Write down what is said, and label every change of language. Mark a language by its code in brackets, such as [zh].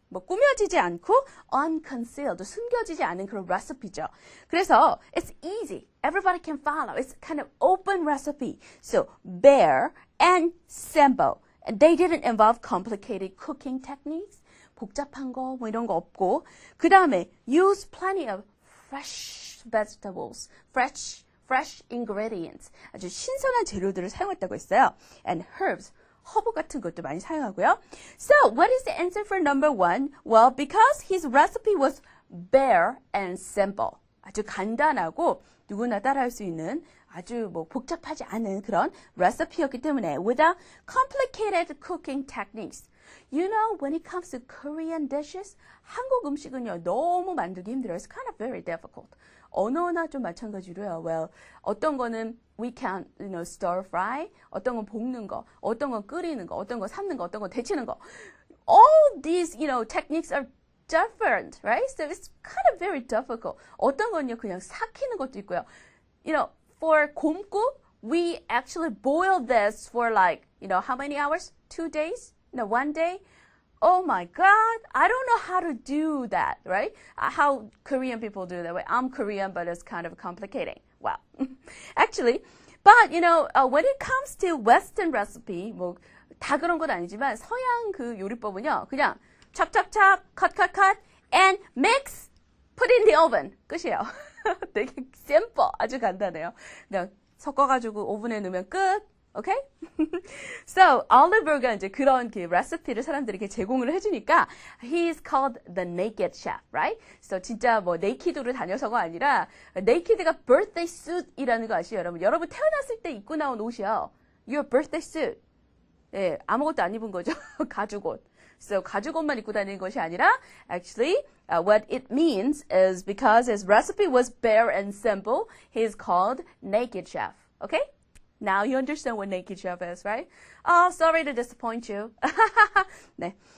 [ko] 꾸며지지 않고 unconcealed, 숨겨지지 않은 그런 레시피죠. [en] 그래서 it's easy. Everybody can follow. It's kind of open recipe. So bare and simple. And they didn't involve complicated cooking techniques. [ko] 복잡한 거 이런 거 없고. 그 다음에 [en] use plenty of fresh vegetables, fresh ingredients. [ko] 아주 신선한 재료들을 사용했다고 했어요. [en] And herbs. [ko] 허브 같은 것도 많이 사용하고요. [en] So, what is the answer for number 1? Well, because his recipe was bare and simple. [ko] 아주 간단하고 누구나 따라할 수 있는 아주 복잡하지 않은 그런 레시피였기 때문에 [en] without complicated cooking techniques. You know, when it comes to Korean dishes, [ko] 한국 음식은요, 너무 만들기 힘들어요. [en] It's kind of very difficult. [ko] 언어나 좀 마찬가지로요. Well, 어떤 거는 [en] we can, stir fry, [ko] 어떤 건 볶는 거, 어떤 건 끓이는 거, 어떤 건 삶는 거, 어떤 건 데치는 거. [en] All these, techniques are different, right? So it's kind of very difficult. [ko] 어떤 건요, 그냥 삭히는 것도 있고요. [en] For 곰국, we actually boil this for like, how many hours? 2 days? 1 day? Oh my God, I don't know how to do that, right? How Korean people do that. I'm Korean, but it's kind of complicating. Well, actually, but when it comes to Western recipe, [ko] 뭐 다 그런 건 아니지만 서양 그 요리법은요, [en] 그냥 찹찹찹, cut, and mix, put in the oven. [ko] 끝이에요. 되게 simple, 아주 간단해요. 그냥 섞어가지고 오븐에 넣으면 끝. [en] Okay? [ko] So, Oliver가 이제 그런 그 레시피를 사람들에게 제공을 해주니까 [en] he is called the naked chef, right? [ko] So, 진짜 뭐 naked로 다녀서가 아니라 naked가 birthday suit이라는 거 아시죠, 여러분? 여러분 태어났을 때 입고 나온 옷이요. [en] Your birthday suit. [ko] 예, 아무것도 안 입은 거죠. 가죽옷. [en] So, [ko] 가죽옷만 입고 다니는 것이 아니라 [en] actually what it means is because his recipe was bare and simple, he is called naked chef. Okay? Now you understand what naked chef is, right? Oh, sorry to disappoint you. [ko] 네.